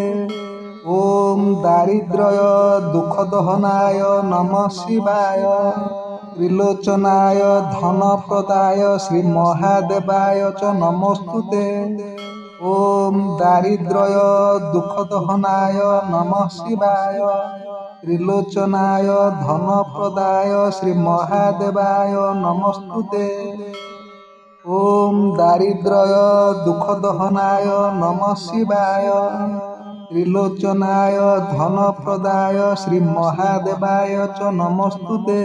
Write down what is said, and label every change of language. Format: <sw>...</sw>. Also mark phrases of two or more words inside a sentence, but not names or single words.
<sa>ओम दारिद्र्य दुःखदहनाय नमः शिवाय त्रिलोचनाय धनप्रदाय श्री महादेवाय च नमस्तुते। ओम दारिद्र्य दुःखदहनाय नमः शिवाय ତ୍ରିଲୋଚନାୟ ଧନପ୍ରଦାୟ ଶ୍ରୀମହାଦେବାୟ ନମସ୍ତୁତେ। ଓମ୍ ଦାରିଦ୍ର୍ୟ ଦୁଃଖଦହନାୟ ନମଃ ଶିବାୟ। ତ୍ରିଲୋଚନାୟ ଧନପ୍ରଦାୟ ଶ୍ରୀମହାଦେବାୟ च ନମସ୍ତୁତେ।</sa>